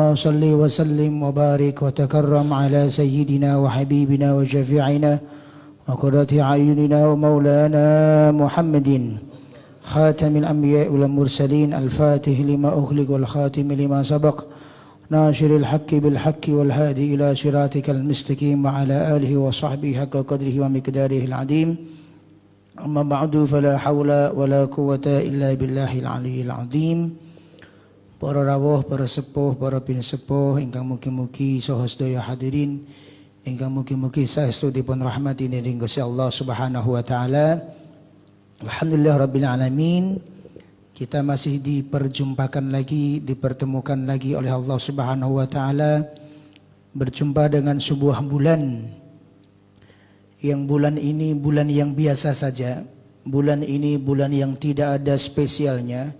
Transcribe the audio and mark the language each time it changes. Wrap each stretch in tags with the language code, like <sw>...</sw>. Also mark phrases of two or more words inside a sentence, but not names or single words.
<ar>صل وسلم وبارك وتكرم على سيدنا وحبيبنا وشفيعنا وقرة أعيننا ومولانا محمد خاتم الأنبياء والمرسلين الفاتح لما أغلق والخاتم لما سبق ناشر الحق بالحق والهادي إلى صراطك المستقيم وعلى آله وصحبه حق قدره ومقداره العظيم أما بعد فلا حول ولا قوة إلا بالله العلي العظيم.</ar> <jv>Para rawuh, para sepuh, para pinsepuh ingkang mugi-mugi saha sedaya hadirin ingkang mugi-mugi saestu dipun rahmati dening Gusti Allah</jv> <ar>سبحانه وتعالى. الحمد لله رب العالمين.</ar> <id>Kita masih diperjumpakan lagi, dipertemukan lagi oleh Allah</id> <ar>سبحانه وتعالى</ar> <id>berjumpa dengan sebuah bulan. Yang bulan ini bulan yang biasa saja. Bulan ini bulan yang tidak ada spesialnya.</id>